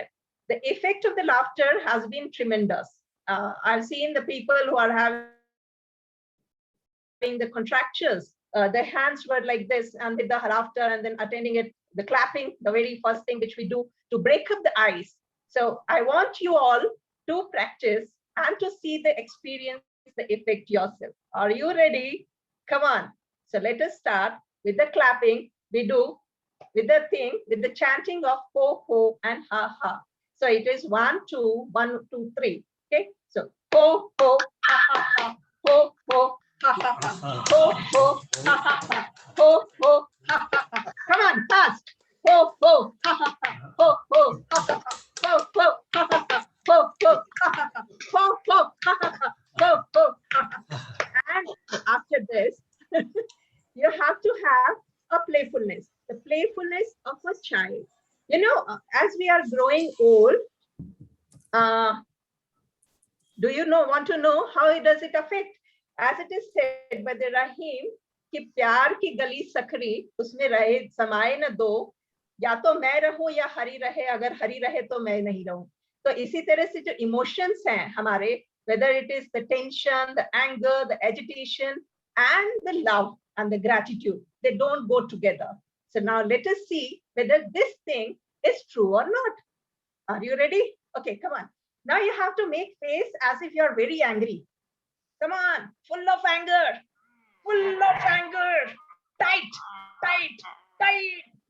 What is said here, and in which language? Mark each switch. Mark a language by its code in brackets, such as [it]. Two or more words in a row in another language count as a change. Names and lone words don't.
[en] The effect of the laughter has been tremendous. I've seen the people who are having the contractures, their hands were like this, and with the laughter, and then attending it, the clapping, the very first thing which we do to break up the ice. So I want you all to practice and to see the experience, the effect yourself. Are you ready? Come on. So let us start with the clapping. We do with the chanting of ho, ho, and ha, ha. So it is 1, 2, 1, 2, 3. Okay. So ho, ho, ha, ha, ha, ho, ho, ha, ha, ha, ho, ho, ha, ha, ha, ho, ho, ha, ha, ha. Come on, fast. Ho, ho, ha, ha, ha, ho, ho, ha, ha, ha, ho, ho, ha, ha, ha. Ho, ho, ha, ha, ha, ho, ho, ha, ha, ha, ho, ho, ha, ha, ha. And after this, you have to have a playfulness, the playfulness of a child. You know, as we are growing old, do you want to know how does it affect? As it is said by the Rahim, [hi] कि प्यार की गली सकरी उसमें रहे समाये न दो, या तो मैं रहूं या हरी रहे, अगर हरी रहे तो मैं नहीं रहूं. तो इसी तरह से जो emotions हैं हमारे, [en] whether it is the tension, the anger, the agitation, and the love and the gratitude, they don't go together. So now let us see whether this thing is true or not. Are you ready? Okay, come on. Now you have to make face as if you are very angry. Come on, full of anger, tight, tight, tight.